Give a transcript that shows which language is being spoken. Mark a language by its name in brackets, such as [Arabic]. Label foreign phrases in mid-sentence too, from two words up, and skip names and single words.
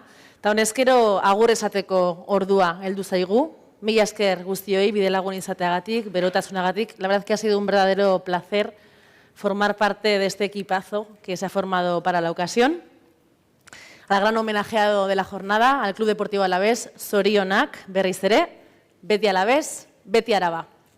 [Basque] Eta honezkero agur esateko ordua heldu zaigu. Mila esker guztioi bidelagun izateagatik, berotasunagatik. [Spanish] La verdad que ha sido un verdadero placer formar parte de este equipazo que se ha formado para la ocasión. Al gran homenajeado de la jornada, al Club Deportivo Alavés, [Basque] zorionak, berriz ere, beti Alavés, beti Araba.